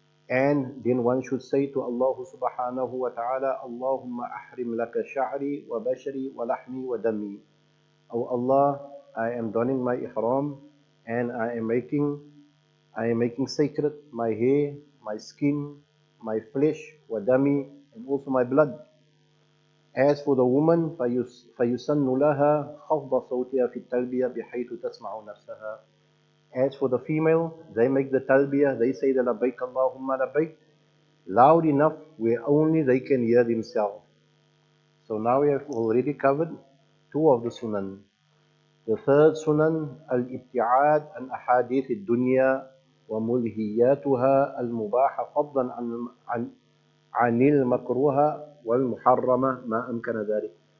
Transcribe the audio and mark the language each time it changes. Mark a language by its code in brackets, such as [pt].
[en] And then one should say to Allah subhanahu wa ta'ala, [ar] Allahumma ahrim laka sha'ri wa bashari wa lahmi wa dami. [en] Oh Allah, I am donning my ihram and I am making sacred my hair, my skin, my flesh, wa dami, and also my blood. As for the woman, [ar] فَيُسَنُّ لَهَا خَفْضَ صَوْتِهَا فِي التَّلْبِيَةِ بِحَيْثُ تَسْمَعُ نَفْسَهَا. [en] As for the female, they make the talbiyah, they say the labbaik Allahumma labbaik loud enough where only they can hear themselves. So now we have already covered two of the sunan. The third sunan, [ar] al-ibti'ad an ahadith ad-dunya wa mulhiyatuha al-mubaha fadlan عن المكروه والمحرمة ما أمكن ذلك.